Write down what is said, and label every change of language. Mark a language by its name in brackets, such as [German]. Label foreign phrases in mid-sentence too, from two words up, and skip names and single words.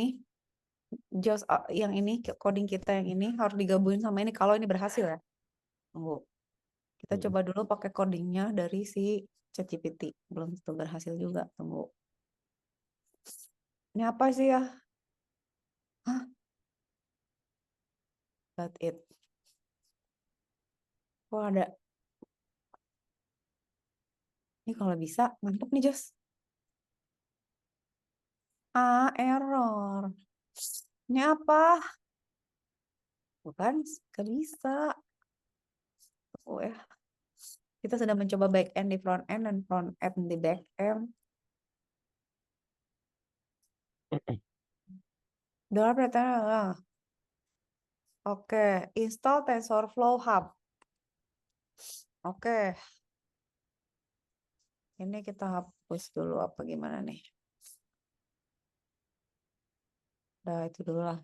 [Indonesian] Jos yang ini, coding kita yang ini harus digabungin sama ini kalau ini berhasil ya. Tunggu. Kita coba dulu pakai codingnya dari si ChatGPT. Belum tentu berhasil juga. Tunggu. Ini apa sih ya? Hah? [English] That's it. [Indonesian] Kok ada? Ini kalau bisa, mantap nih Jos. Error. Ini apa? Bukan, gak bisa. Ya. Kita sudah mencoba [English] back end [Indonesian] di [English] front end [Indonesian] dan [English] front end [Indonesian] di [English] back end. [Indonesian] Dalam pertanyaan, oke, install TensorFlow Hub. Oke, ini kita hapus dulu apa gimana nih? Udah itu dulu lah.